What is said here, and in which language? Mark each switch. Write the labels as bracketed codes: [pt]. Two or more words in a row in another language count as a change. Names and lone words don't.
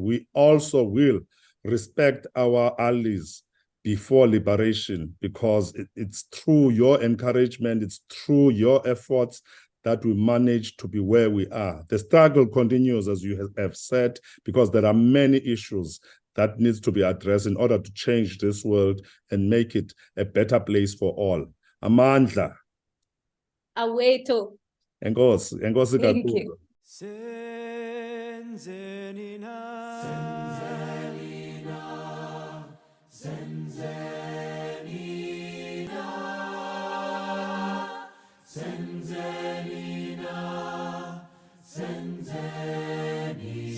[en] We also will respect our allies before liberation, because it's through your encouragement, it's through your efforts that we manage to be where we are. The struggle continues, as you have said, because there are many issues that needs to be addressed in order to change this world and make it a better place for all. [xh] Amandla. Awethu. Enkosi, enkosi [en] Thank [xh] kakhulu. [en] you. [xh] Senzeni na, senzeni na, senzeni na, senzeni na, senzeni